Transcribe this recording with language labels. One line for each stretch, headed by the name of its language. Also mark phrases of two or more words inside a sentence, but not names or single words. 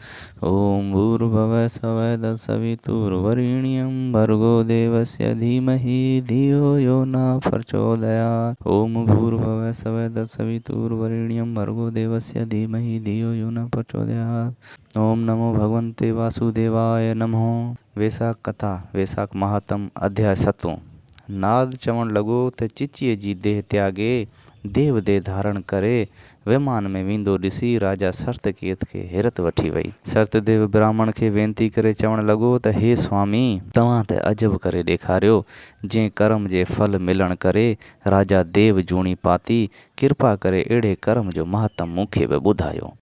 Sanskrit: ओम भूर्भुवः स्वः तत्सवितुर्वरेण्यं भर्गो देवस्य धीमहि धियो यो न प्रचोदयात्। ओम भूर्भुवः स्वः तत्सवितुर्वरेण्यं भर्गो देवस्य धीमहि धियो यो न प्रचोदयात्। ओम नमो भगवन्ते वासुदेवाय नमः।
Sindhi: वैशाख कथा वैशाख महात्म अध्याय 7। नाद चवण लगो त चिचिए जी देह त्यागे देव देह धारण करे विमान में वींदो ॾिसी राजा सर्तकेत खे हैरत वठी वई। सर्तदेव ब्राह्मण खे वेनती करे चवण लगो त हे स्वामी तव्हां त अजब करे ॾेखारियो जंहिं कर्म जे फल मिलण करे राजा देव जूणी पाती कृपा करे अहिड़े कर्म जो महत्तम मूंखे बि ॿुधायो।